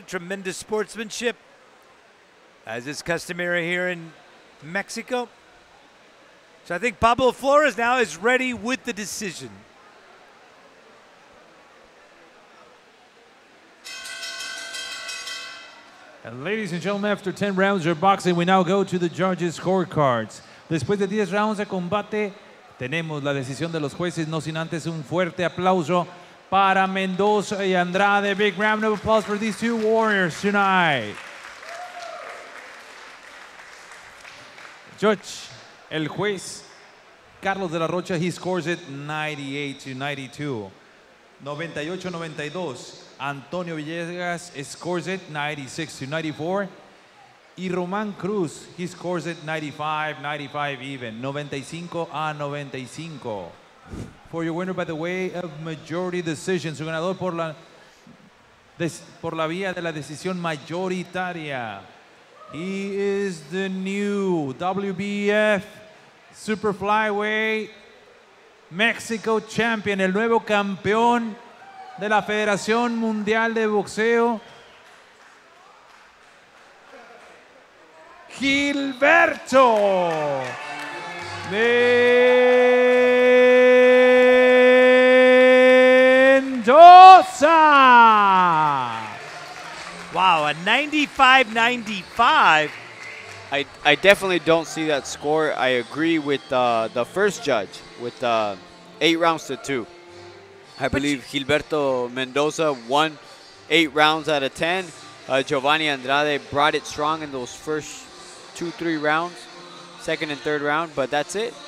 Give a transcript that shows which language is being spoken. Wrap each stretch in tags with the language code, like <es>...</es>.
<en>Tremendous sportsmanship, as is customary here in Mexico. So I think Pablo Flores now is ready with the decision. And ladies and gentlemen, after 10 rounds of boxing, we now go to the judges' scorecards.</en> <es>Después de 10 rounds de combate, tenemos la decisión de los jueces, no sin antes un fuerte aplauso para Mendoza y Andrade.</es> <en>Big round of applause for these two warriors tonight. Judge,</en> <es>el juez</es> <en>Carlos de la Rocha, he scores it 98-92. 98-92. Antonio Villegas scores it 96-94. Y Román Cruz, he scores it 95-95 even. 95-95. For your winner by the way of majority decision.</en> <es>Su ganador por la vía de la decisión mayoritaria.</es> <en>He is the new WBF Super Flyweight Mexico Champion,</en> <es>el nuevo campeón de la Federación Mundial de Boxeo,</es> <en>Gilberto Mendoza. Wow, a 95-95. I definitely don't see that score. I agree with the first judge with 8 rounds to 2. I believe Gilberto Mendoza won 8 rounds out of 10. Giovanni Andrade brought it strong in those first 2-3 rounds, 2nd and 3rd round, but that's it.</en>